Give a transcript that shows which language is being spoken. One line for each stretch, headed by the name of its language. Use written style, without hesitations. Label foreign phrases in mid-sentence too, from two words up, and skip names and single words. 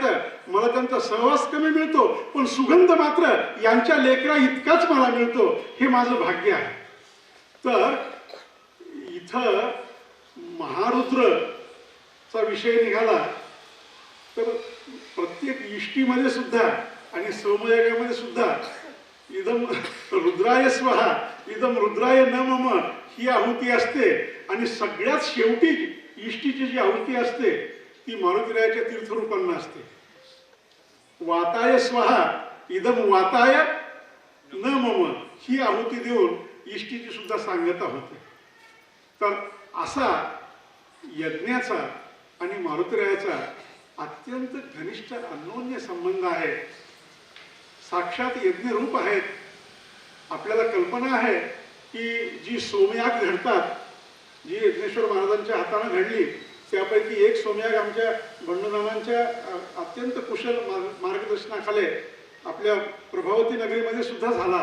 Marathi: मला त्यांचा सहवास कमी मिळतो पण सुगंध मात्र यांच्या लेकरा इतकाच मला मिळतो. हे माझं भाग्य आहे. तर इथं महारुद्रचा विषय निघाला तर प्रत्येक इष्टीमध्ये सुद्धा आणि सोमयागामध्ये सुद्धा
Sanskrit: इदम रुद्राय स्वाहा इदम रुद्राय न मम
Marathi: ही आहुती असते. आणि सगळ्यात शेवटी इष्टीची जी आहुती असते ती मारुतीरायाच्या तीर्थरूपांना असते.
Sanskrit: वाताय स्वाहा इदम वाताय न मम
Marathi: ही आहुती देऊन इष्टीची सुद्धा सांगता होते. तर असा यज्ञाचा आणि मारुतीरायाचा अत्यंत घनिष्ठ अन्योन्य संबंध आहे. साक्षात यज्ञ रूप आहेत. आपल्याला कल्पना आहे की जी सोमयाग घडतात, जी यज्ञेश्वर महाराजांच्या हाताने घडली त्यापैकी एक सोमयाग आमच्या बंडूनानांच्या अत्यंत कुशल मार्गदर्शनाखाली आपल्या प्रभावती नगरीमध्ये सुद्धा झाला.